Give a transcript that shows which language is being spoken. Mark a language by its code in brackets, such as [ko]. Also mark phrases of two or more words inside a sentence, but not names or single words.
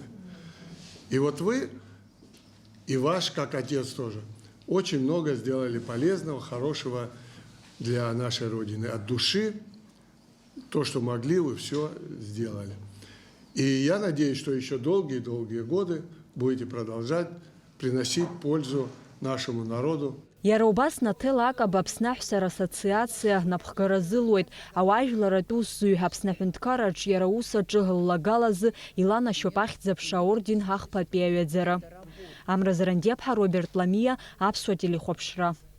[ru] И вот вы, и ваш, как отец тоже, очень много сделали полезного, хорошего для нашей Родины. От души, то, что могли, вы все сделали. И я надеюсь, что еще долгие-долгие годы будете продолжать приносить пользу нашему народу. [ab] Иара убас Наҭел Акаба Аԥсны Аҳәсара Асоциациа напхгаразылуеит. Ауаажәларатә усзуҩ Аԥсны Аҳәынҭқарраҿ иара аус аҿы ллагалазы иланашьоуп ахьӡ-аԥша аорден ҳахԥатәи аҩаӡара. Амра Зарандиаԥҳа, Роберт Ламиа, Аԥсуа телехәаԥшра.